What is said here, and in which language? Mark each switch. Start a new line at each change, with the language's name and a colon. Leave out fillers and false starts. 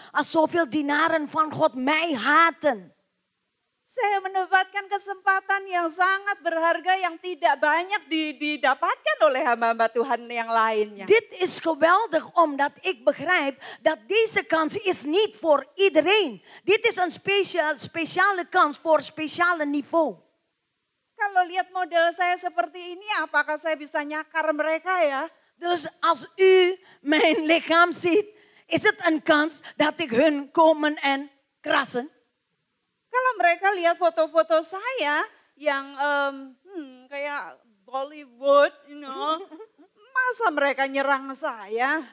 Dutch: Als zoveel dienaren van God mij haten.
Indonesian: Saya mendapatkan kesempatan yang sangat berharga yang tidak banyak didapatkan oleh hamba-hamba Tuhan yang lainnya.
Dutch: Dit is geweldig omdat ik begrijp dat deze kans is niet voor iedereen. Dit is een speciale kans voor speciale niveau.
Indonesian: Kalau lihat model saya seperti ini, apakah saya bisa nyakar mereka ya?
Dutch: Dus als u mijn lichaam ziet, is het een kans dat ik hun komen en krassen.
Indonesian: Kalau mereka lihat foto-foto saya yang kayak Bollywood, masa mereka nyerang saya?